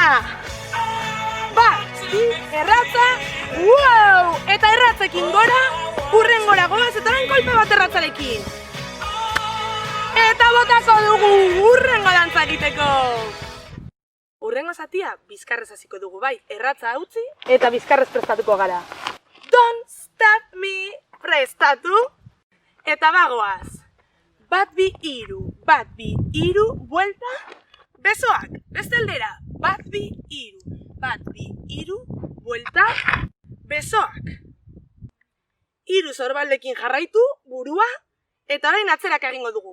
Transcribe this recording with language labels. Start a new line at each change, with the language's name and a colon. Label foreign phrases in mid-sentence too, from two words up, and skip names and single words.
Basque: Bat, bi, erratza, wow! Eta erratzekin gora, hurrengora goaz, eta orain kolpe bat erratzarekin. Eta botako dugu hurrengo dantza egiteko! Urrengo zatia bizkarrez hasiko dugu bai, erratza utzi eta bizkarrez prestatuko gara.
English: Don't stop me,
Basque: prestatu, eta bagoaz. Bat bi iru, buelta, besoak, beste aldera, bat bi iru, buelta, besoak. Hiru sorbaldekin jarraitu, burua, eta orain atzerak egingo dugu.